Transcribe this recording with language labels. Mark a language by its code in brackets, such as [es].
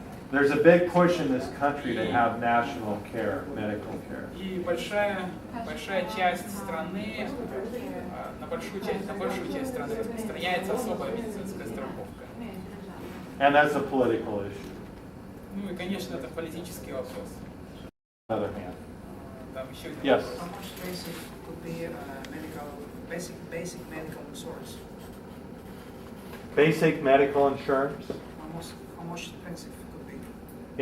[en] There's a big push in this country to have national care, medical care. [ru] И большая часть страны, на большую часть страны распространяется особая медицинская страховка. [en] And that's a political issue. [ru] Ну и, конечно, это политический вопрос. [en] On the other hand. [ru] Там еще один [en] Yes. [ru] вопрос. [en] How much basic could be basic medical insurance? Basic medical insurance, How much expensive could be?